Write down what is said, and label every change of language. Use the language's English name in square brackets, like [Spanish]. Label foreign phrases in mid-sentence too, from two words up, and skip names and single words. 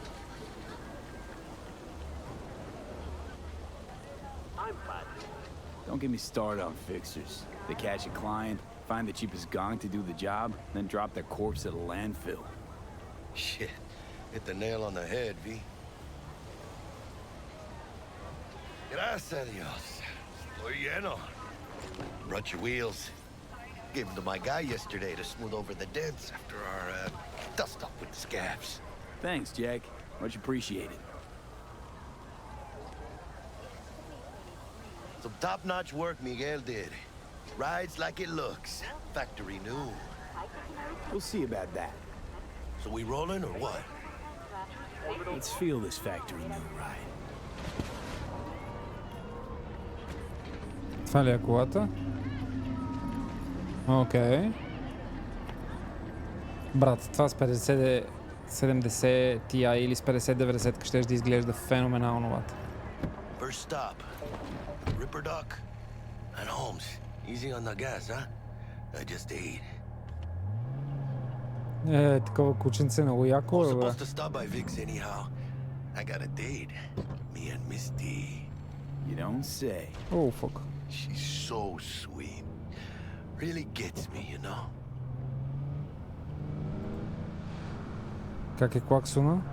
[English] I'm Padre. Don't get me started on fixers. They catch a client, find the cheapest gong to do the job, then drop their corpse at a landfill. Shit. Hit the nail on the head, V. [Spanish] Gracias a Dios. Estoy lleno. [English] Brought your wheels. Gave them to my guy yesterday to smooth over the dents after our dust up with the scabs. Thanks, Jack. Much appreciated. Some top-notch work Miguel did. Rides like it looks. Factory new. We'll see about that. So we rolling or what? Let's feel this factory new ride. [Bulgarian] Това ли е колата? Окей. Брат, това с 50-70 Ti или с 50-90 щеш да изглежда феноменално, брат. [English] First stop. Ripper Duck. And Holmes. Easy on the gas, huh? I just ate. [Bulgarian] Такова кученце много яко е, бе. [English] Supposed to stop by Vic's anyhow. I got a date. Me and Misty. You don't say. [Bulgarian] О, фак. [English] She's so sweet. Really gets me, you know? [Bulgarian] Как е клаксона?